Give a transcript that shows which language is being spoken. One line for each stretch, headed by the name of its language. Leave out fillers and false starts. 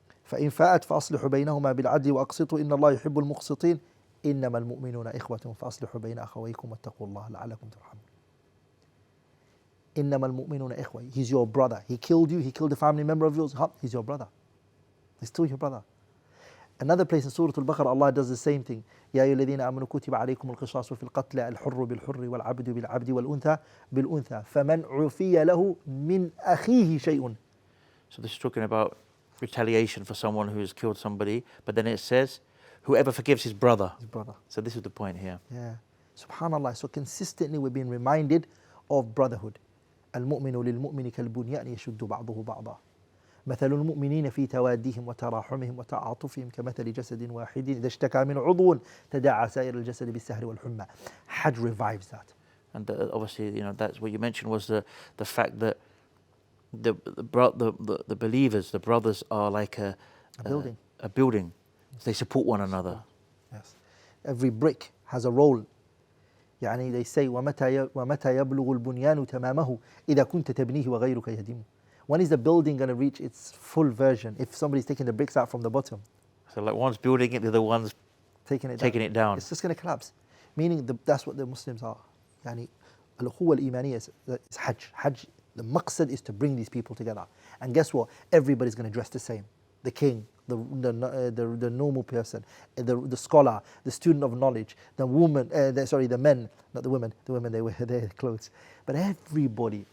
Arabic: فَإِن فَاءَتْ فَأَصْلِحُوا بَيْنَهُمَا بِالْعَدْلِ وَأَقْسِطُوا إِنَّ اللَّهَ يُحِبُّ الْمُقْسِطِينَ إِنَّمَا الْمُؤْمِنُونَ إِخْوَةٌ فَأَصْلِحُوا بَيْنَ أَخَوَيْكُمْ وَاتَّقُوا اللَّهَ لَعَلَّكُمْ تُرْحَمُونَ. إِنَّمَا الْمُؤْمِنُونَ إِخْوَةٌ.
English: He's your brother. He killed you, he killed a family member of yours. He's your brother. He's still your brother. Another place in Surah Al-Baqarah, Allah does the same thing.
Arabic: يا أيها الذين آمنوا كتب عليكم القصاص في القتل الحر بالحر والعبد بالعبد والأنثى بالأنثى فمن عفي له من أخيه شيء.
English: So this is talking about retaliation for someone who has killed somebody, but then it says, whoever forgives his brother. His brother. So this is the point here. Yeah. Subhanallah. So consistently we're being reminded of brotherhood.
Arabic: المؤمن للمؤمن كالبنيان يشد بعضه بعضا. مثل المؤمنين في توادهم وتراحمهم وتعاطفهم كمثل جسد واحد إذا اشتكى من عضو تداعى سائر الجسد بالسهر والحمى.
English: Hajj revives that. And obviously, that's what you mentioned was the fact that the believers, the brothers, are like a building. A building. They support one another. Yes. Every brick has a role.
Arabic: يعني
English: they say
Arabic: ومتى يبلغ البنيان تمامه إذا كنت تبنيه وغيرك يهدمه.
English: When is the building going to reach its full version if somebody's taking the bricks out from the bottom? So like one's building it, the other one's taking it down. It's just going to collapse. Meaning that's what the Muslims are.
Arabic: يعني الأخوة الإيمانية
English: is Hajj. Hajj, the maqsad is to bring these people together. And guess what? Everybody's going to dress the same. The king, the normal person, the scholar, the student of knowledge, the woman, the men, not the women. The women, they wear their clothes. But everybody.